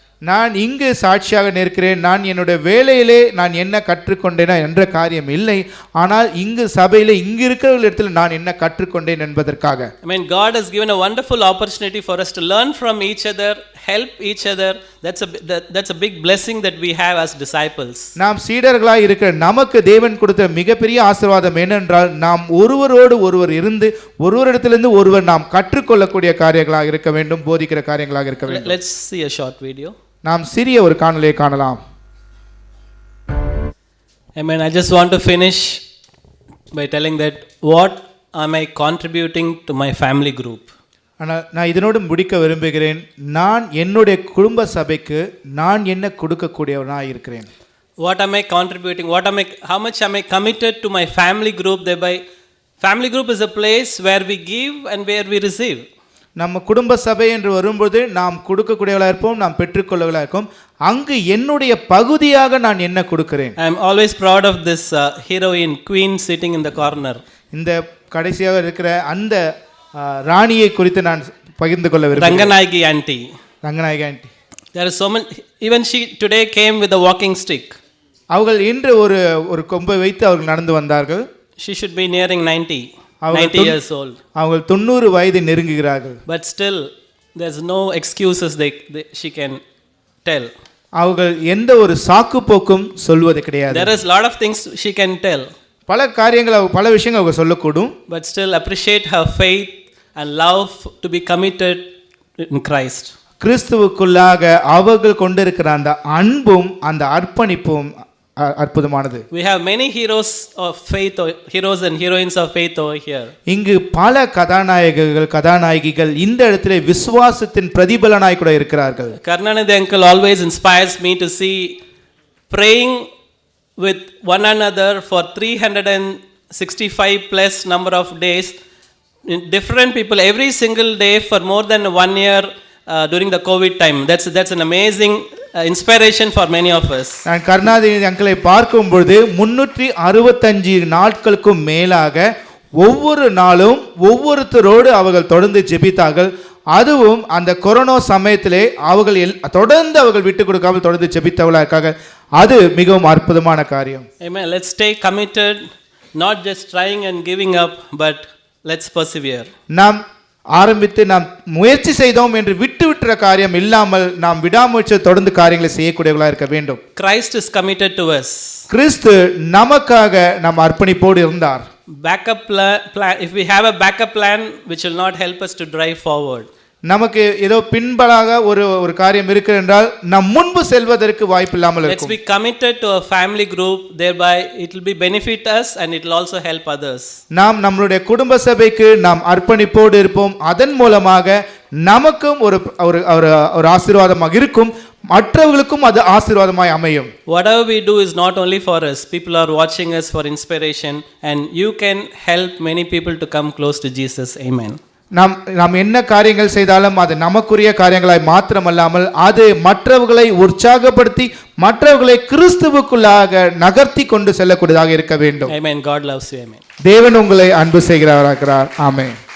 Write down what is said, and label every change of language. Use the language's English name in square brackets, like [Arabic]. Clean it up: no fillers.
[Tamil] நான் இங்கு சாட்சியாக நிற்கிறேன். நான் என்னுடைய வேலையிலே நான் என்ன கற்றுக்கொண்டேனா என்ற காரியம் இல்லை, ஆனால் இங்கு சபையிலே இங்கு இருக்கிறவர்களிடத்தில் நான் என்ன கற்றுக்கொண்டேன் என்பதற்காக. [English] God has given a wonderful opportunity for us to learn from each other, help each other. That's a big blessing that we have as disciples. [Tamil] நாம் சீடர்களாய் இருக்கிற நமக்கு தேவன் கொடுத்த மிகப்பெரிய ஆசீர்வாதம் என்னென்றால், நாம் ஒருவரோடு ஒருவர் இருந்து ஒருவரிடத்திலிருந்து ஒருவர் நாம் கற்றுக்கொள்ளக்கூடிய காரியங்களாக இருக்க வேண்டும், போதிக்கிற காரியங்களாக இருக்க வேண்டும். [English] Let's see a short video. [Tamil] நாம் சிறிய ஒரு காணொளியை காணலாம். [English] I just want to finish by telling that what am I contributing to my family group. [Tamil] நான் இதனோடு முடிக்க விரும்புகிறேன். நான் என்னுடைய குடும்ப சபைக்கு நான் என்ன கொடுக்கக்கூடியவனாக இருக்கிறேன். [English] What am I contributing? How much am I committed to my family group? Thereby, family group is a place where we give and where we receive. [Tamil] நம்ம குடும்ப சபை என்று வரும்போது நாம் கொடுக்கக்கூடியவர்களாக இருப்போம், நாம் பெற்றுக்கொள்ளவர்களாக இருக்கும். அங்கு என்னுடைய பகுதியாக நான் என்ன கொடுக்கிறேன்? [English] I am always proud of this heroine queen sitting in the corner. [Tamil] இந்த கடைசியாக இருக்கிற அந்த ராணியை குறித்து நான் பகிர்ந்து கொள்ள விரும்புகிறேன். [English] Ranganayaki auntie. [Tamil] Ranganayaki aunty. [English] There is so many. Even she today came with a walking stick. [Tamil] அவர்கள் இன்று ஒரு கொம்பை வைத்து அவர்கள் நடந்து வந்தார்கள். [English] She should be nearing 90 years old. [Tamil] அவர்கள் 90 வயதை நெருங்குகிறார்கள். [English] But still, there's no excuses she can tell. [Tamil] அவர்கள் எந்த ஒரு சாக்கு போக்கும் சொல்வது கிடையாது. [English] There is a lot of things she can tell. [Tamil] பல காரியங்கள் பல விஷயங்கள் அவங்க சொல்லக்கூடும். [English] But still appreciate her faith and love to be committed in Christ. [Tamil] கிறிஸ்துவுக்குள்ளாக அவர்கள் கொண்டிருக்கிற அந்த அன்பும் அந்த அர்ப்பணிப்பும் அற்புதமானது. [English] We have many heroes of faith, heroes and heroines of faith over here. [Tamil] இங்கு பல கதாநாயகிகள் இந்த இடத்திலே விசுவாசத்தின் பிரதிபலனாய் கூட இருக்கிறார்கள். [English] Karnanidhi uncle always inspires me to see praying with one another for 365 plus number of days. Different people every single day for more than 1 year during the COVID time. That's an amazing inspiration for many of us. [Tamil] நான் கருணாநிதி அங்கிளை பார்க்கும்போது 365 நாட்களுக்கும் மேலாக ஒவ்வொரு நாளும் ஒவ்வொருத்தரோடு அவர்கள் தொடர்ந்து ஜெபித்தார்கள். அதுவும் அந்த கொரோனா சமயத்திலே அவர்கள் தொடர்ந்து அவர்கள் விட்டு கொடுக்காமல் தொடர்ந்து ஜெபித்தவர்களாக இருக்காங்க. அது மிகவும் அற்புதமான காரியம். [English] Amen. Let's stay committed, not just trying and giving up, but let's persevere. [Tamil] நாம் ஆரம்பித்து நாம் முயற்சி செய்தோம் என்று விட்டுவிட்டுற காரியம் இல்லாமல் நாம் விடாமுயற்சி தொடர்ந்து காரியங்களை செய்யக்கூடியவர்களாக இருக்க வேண்டும். [English] Christ is committed to us. [Tamil] கிறிஸ்து நமக்காக நம் அர்ப்பணிப்போடு இருந்தார். [English] Backup plan, if we have a backup plan which will not help us to drive forward. [Tamil] நமக்கு ஏதோ பின்பலாக ஒரு காரியம் இருக்கு என்றால் நம் முன்பு செல்வதற்கு வாய்ப்பு இல்லாமல் இருக்கும். [English] Let's be committed to a family group, thereby it will be benefit us and it will also help others. [Tamil] நாம் நம்மளுடைய குடும்ப சபைக்கு நாம் அர்ப்பணிப்போடு இருப்போம். அதன் மூலமாக நமக்கும் ஒரு ஆசீர்வாதமாக இருக்கும், மற்றவர்களுக்கும் அது ஆசீர்வாதமாய் அமையும். [English] Whatever we do is not only for us. People are watching us for inspiration and you can help many people to come close to Jesus. Amen. [Tamil] நாம் என்ன காரியங்கள் செய்தாலும் அது நமக்குரிய காரியங்களாய் மாத்திரமல்லாமல் அது மற்றவர்களை உற்சாகப்படுத்தி மற்றவர்களை கிறிஸ்துவுக்குள்ளாக நகர்த்தி கொண்டு செல்லக்கூடியதாக இருக்க வேண்டும். [English] Amen. God loves you. Amen. [Tamil] தேவன் உங்களை அன்பு செய்கிறவராகிறார். ஆமென்.